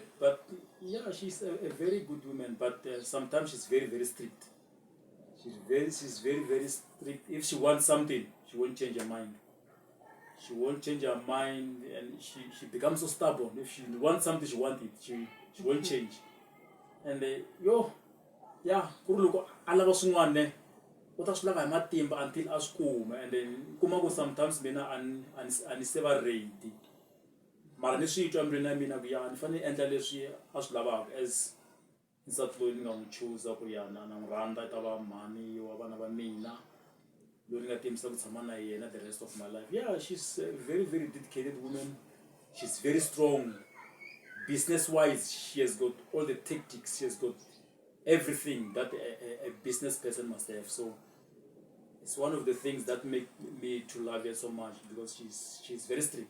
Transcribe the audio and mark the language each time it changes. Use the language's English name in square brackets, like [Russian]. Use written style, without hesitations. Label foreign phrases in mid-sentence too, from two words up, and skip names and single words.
[English] But yeah, she's a very good woman. But sometimes she's very, very strict. She's very, very strict. If she wants something, she won't change her mind. She won't change her mind, and she becomes so stubborn. If she wants something, she wants it. She won't change. And yeah, [Tsonga] kuruluko alaba swin'wana u ta swi lava hi matimba until a swi kuma, and then kuma ku sometimes mina ani se va ready, mara ni swi twa embilwini ya mina ku ya ni fanele endla leswi a swi lavaka as nsati loyi ni nga n'wi chuza ku ya na n'wi rhandza i ta va mhani wa vana va mina, loyi ni nga tiyimisa ku tshama na yena [English] the rest of my life. Yeah, she's a very, very dedicated woman. She's very strong. Business-wise, she has got all the tactics. She has got everything that a business person must have. So it's one of the things that make me to love her so much, because she's very strict.